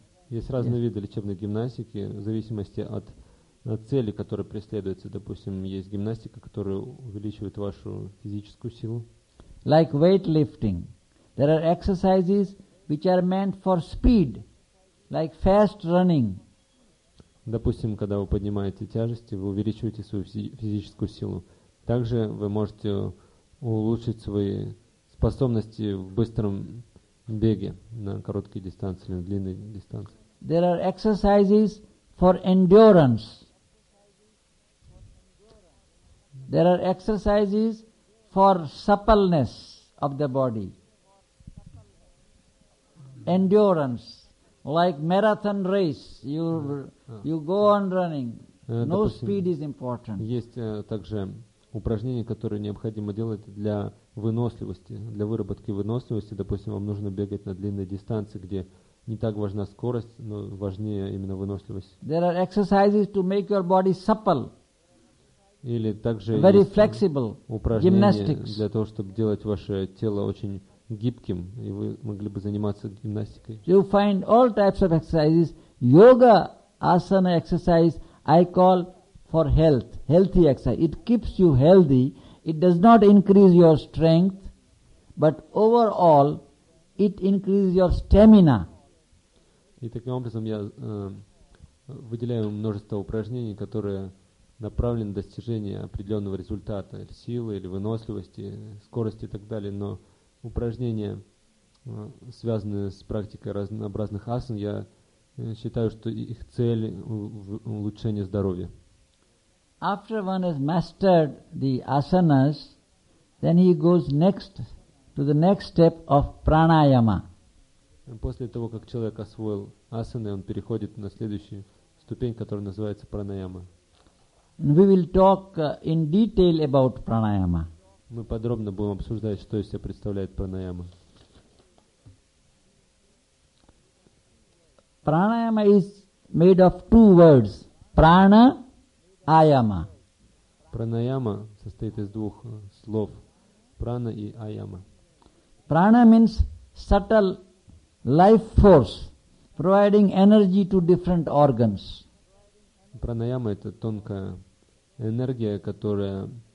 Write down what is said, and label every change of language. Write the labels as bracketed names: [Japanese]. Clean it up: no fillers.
[Russian] Есть разные виды лечебной гимнастики в зависимости от цели, которая преследуется. Допустим, есть гимнастика, которая увеличивает вашу физическую силу. [English] Like weightlifting. There are exercises which are meant for speed, like fast running. [Russian] Допустим, когда вы поднимаете тяжести, вы увеличиваете свою физическую силу. Также вы можете улучшить свои способности в быстром беге на короткие дистанции или на длинные дистанции. [English] There are exercises for endurance. There are exercises for suppleness of the body. Endurance. Like marathon race, you go on running. No speed is important. [Russian] Есть также упражнения, которые необходимо делать для выносливости, для выработки выносливости. Допустим, вам нужно бегать на длинной дистанции, где не так важна скорость, но важнее именно выносливость. [English] There are exercises to make your body supple. [Russian] Или также [English] very flexible gymnastics. [Russian] Для того, чтобы делать ваше тело очень гибким, и вы могли бы заниматься гимнастикой. [English] You find all types of exercises. Yoga asana exercise I call for health, healthy exercise. It keeps you healthy. It does not increase your strength, but overall it increases your stamina. [Russian] И таким образом я выделяю множество упражнений, которые направлены на достижение определенного результата, силы или выносливости, скорости и так далее, но упражнения, связанные с практикой разнообразных асан, я считаю, что их цель – улучшение здоровья. [English] After one has mastered the asanas, then he goes next to the next step of pranayama. [Russian] После того, как человек освоил асаны, он переходит на следующую ступень, которая называется пранаяма. [English] We will talk in detail about pranayama. [Russian] Мы подробно будем обсуждать, что из себя представляет пранаяма. [English] Pranayama is made of two words: prana, ayama. [Russian] Pranayama состоит из двух слов: prana и ayama. [English] Prana means subtle life force, providing energy to different organs. [Russian] Pranayama — это тонкая энергия, которая